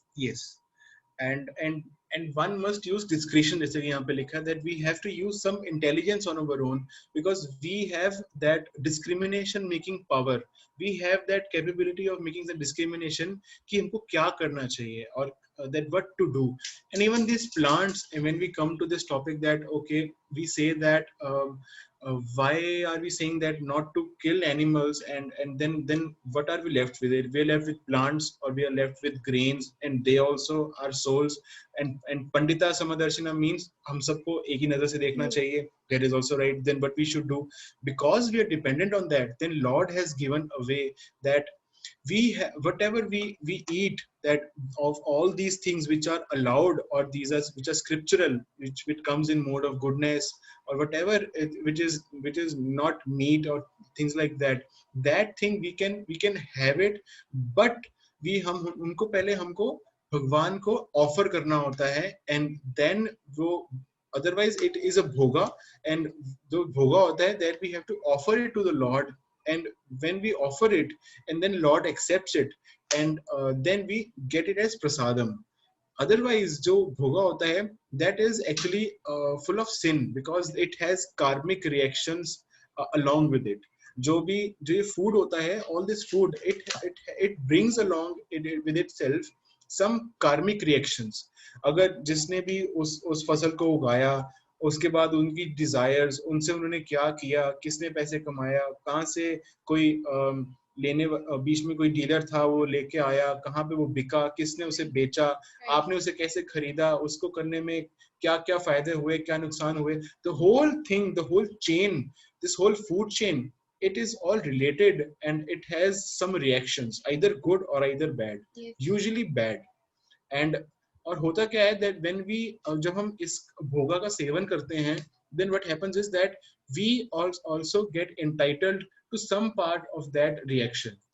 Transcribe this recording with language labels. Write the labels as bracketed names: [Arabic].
[English] Yes, and one must use discretion, [Hindi] जैसे कि यहाँ पे लिखा है, [English] that we have to use some intelligence on our own, because we have that discrimination making power, we have that capability of making the discrimination [Hindi] कि हमको क्या करना चाहिए और [English] that what to do. And even these plants, and when we come to this topic that okay, we say that why are we saying that not to kill animals, and then what are we left with? It we are left with plants, or we are left with grains, and they also are souls. [Hindi] And Pandita Samadarshana means हम सबको एक ही नजर से देखना चाहिए. [English] That is also right. Then what we should do, because we are dependent on that, then Lord has given a way that we whatever we eat, that of all these things which are allowed, or these are which are scriptural, which comes in mode of goodness, or whatever which is not meat or things like that, that thing we can have it, but [Hindi] हम उनको पहले हमको भगवान को offer करना होता है, [English] and then वो otherwise it is a bhoga, and [Hindi] जो भोगा होता है, [English] that we have to offer it to the Lord. And when we offer it, and then Lord accepts it, and then we get it as prasadam. Otherwise [Hindi] जो भोगा होता है, [English] that is actually full of sin, because it has karmic reactions along with it. [Hindi] जो ये food होता है, [English] all this food, it brings along with itself some karmic reactions. [Hindi] अगर जिसने भी उस फसल को उगाया, उसके बाद उनकी डिजायर्स, उनसे उन्होंने क्या किया, किसने पैसे कमाया, कहाँ से कोई बीच में कोई डीलर था, वो लेके आया, कहाँ पे वो बिका, किसने उसे बेचा, आपने उसे कैसे खरीदा, उसको करने में क्या क्या फायदे हुए, क्या नुकसान हुए. [English] The whole thing, the whole chain, this whole food chain, it is all related, and it has some reactions, either good or either bad. Yes. Usually bad. And और होता क्या है, that when we [Hindi] जब हम इस भोगा का seven करते हैं, [English] then what happens is that we also get entitled to some part of that reaction.